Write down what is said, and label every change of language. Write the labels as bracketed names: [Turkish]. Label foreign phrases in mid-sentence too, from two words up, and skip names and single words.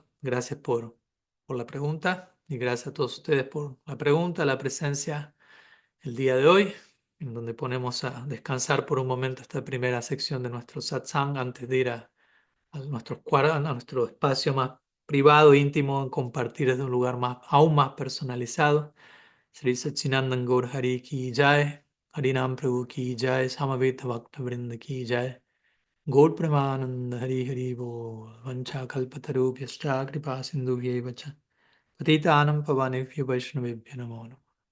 [Spanish] Gracias por la pregunta y gracias a todos ustedes por la pregunta, la presencia el día de hoy, en donde ponemos a descansar por un momento esta primera sección de nuestro satsang antes de ir a nuestro espacio más privado, íntimo, en compartir desde un lugar más, aún más personalizado. [Sanskrit] श्री सच्चिदानन्द गौर हरि की जय, हरिनाम प्रभु की जय, समवेत भक्त वृन्द की जय, गौर प्रेमानन्द हरि हरि बोल, वाञ्छा कल्पतरुभ्यश्च कृपा सिन्धुभ्येवच, पतितानां पावनेभ्यो वैष्णवेभ्यो नमो नमो.